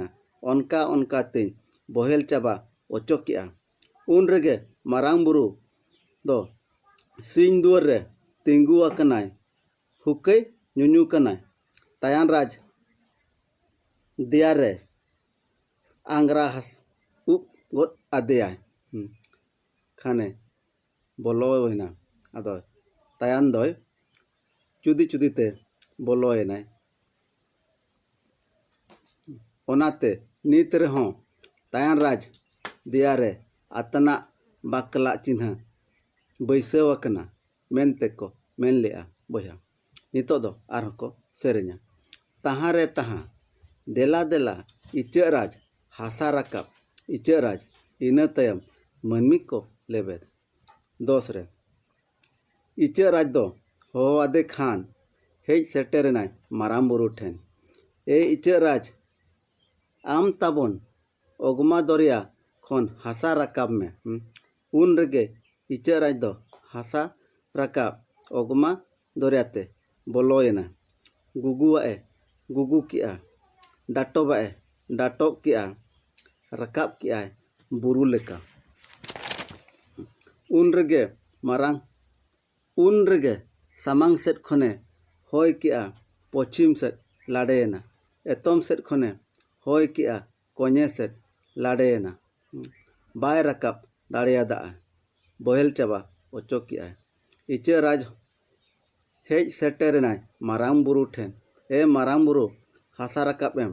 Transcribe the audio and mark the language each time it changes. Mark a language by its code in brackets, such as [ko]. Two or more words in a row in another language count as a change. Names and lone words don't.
[sat] ओनका ओनका तीन बहेल चाबा ओचो किया उन रेगे मारांग बुरु दो सिंह दुआर रे तिंगु आकनाय हुकै नुनु कनाय तायान राज दियारे आंग्रा हास उप गद आदेयाय खाने बोलोयना आदो तायान दोय चुदी चुदीते बोलोयनाय ओनाते नित रेहों तायान राज दियारे आतना बाकला चिन्ह बैसाव आकना मेनते को मेन लेआ बोया नितो दो आरहों को सेरेना ताहा रे ताहा देला देला इचा राज हासा रकाब इचा राज इना तयम मनमी को लेबेद दोस रे इचा राज दो हो आदे खान हेज सेटेरनाय माराम बुरु ठेन ए इचा राज आम ताबन ओगमा दरिया खन हासा रकाब में उन रेगे इचा राज दो हासा रकाब ओगमा दरियाते बोलोयना गुगुआए गुगु किया डाटोबाए डाटोब किया रकाब किया बुरु लेका उन रेगे मारांग उन रेगे सामांग सेट खने होय किया पश्चिम सेट लाडेना एतम सेट खने होय किया कोने सेट लाडेना बाय रकाब दाड़ियादा बहेल चाबा ओचो किया इचा राज हेज सेटेरनाय मारांग बुरु ठेन ए मारांग बुरु हासा रकाब एम